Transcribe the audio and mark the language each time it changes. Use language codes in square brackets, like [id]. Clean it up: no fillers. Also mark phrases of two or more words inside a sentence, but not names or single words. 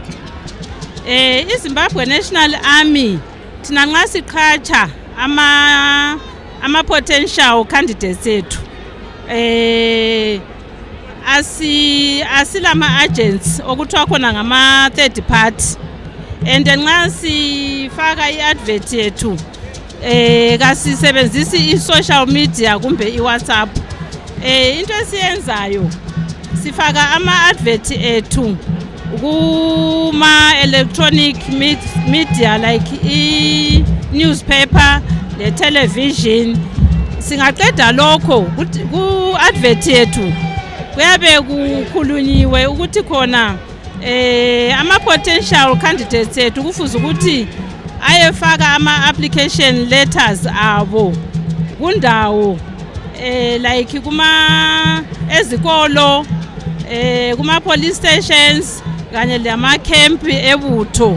[nd] iZimbabwe National Army thina nxa siqhatsha ama- [en] potential candidates [nd] ethu asilama-agents okuthiwa khona ngama- [en] third party, [nd] and nxa sifaka i-advert yethu kasisebenzisi i- [en] social media [nd] kumbe i-WhatsApp. Into esiyenzayo sifaka ama-advert ethu kuma- [en] electronic media like [nd] i-newspaper, le television. singaqeda lokho ku advert yethu kuyabe kukhulunyiwe ukuthi khona ama [en] potential candidates [nd] ethu kufuze ukuthi ayefaka ama [en] application letters [nd] abo kundawo like kuma ezikolo kuma [en] police stations [nd] kanye lama camp ebutho.